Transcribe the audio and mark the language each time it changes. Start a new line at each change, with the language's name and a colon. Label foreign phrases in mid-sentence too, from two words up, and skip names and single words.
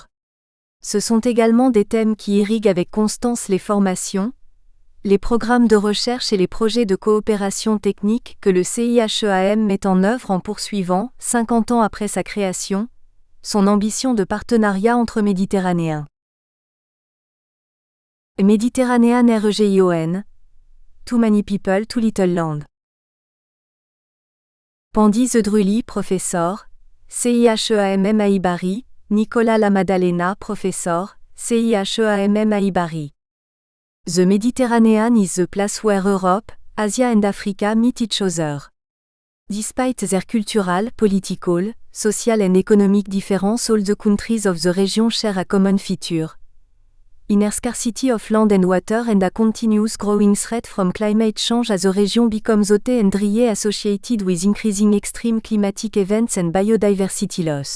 French: Ce sont également des thèmes qui irriguent avec constance les formations, les programmes de recherche et les projets de coopération technique que le CIHEAM met en œuvre en poursuivant, 50 ans après sa création, son ambition de partenariat entre Méditerranéens.
English: Méditerranéen REGION, Too Many People, Too Little Land.
French: Pandy Zedruli, professeur, CIHEAM Bari, Nicolas Lamadalena, professeur, CIHEAM Bari.
English: The Mediterranean is the place where Europe, Asia and Africa meet each other. Despite their cultural, political, social and economic difference, all the countries of the region share a common feature: inner scarcity of land and water and a continuous growing threat from climate change as the region becomes hot and dry associated with increasing extreme climatic events and biodiversity loss.